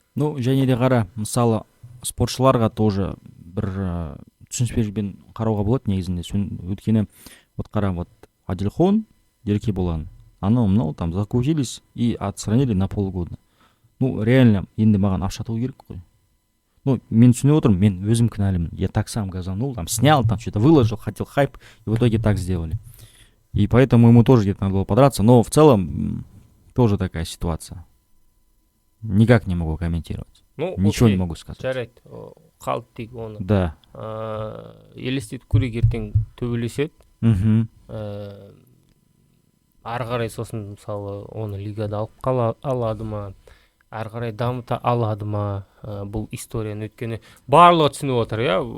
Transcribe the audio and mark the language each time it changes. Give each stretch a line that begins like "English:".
Kazakh: Және де қара, мысалы спортшыларға тоже бір түсініспежбен қарауға болады негізінде.
Russian: Өйткені вот қара, вот Адильхон, Еркебұлан, анау там закрутились и отстранили на полгода.
Kazakh: Реально енді маған ақша керек қой. Мен түсініп отырмын, мен өзім кінәлімін.
Russian: Я так сам газанул, там снял, там что-то выложил, хотел хайп, и в итоге так сделали. И поэтому ему тоже где-то надо было подраться, но в целом тоже такая ситуация. Никак не могу комментировать. Ничего не могу сказать.
Kazakh: Жарайды, қалды дейік оны.
Russian: Да.
Kazakh: Елестет көрек ертең төбелеседі. Ары қарай сосын мысалы оны лигада алып алады ма, ары қарай дамыта алады ма бұл историяны, өйткені барлығы түсініп отыр, иә?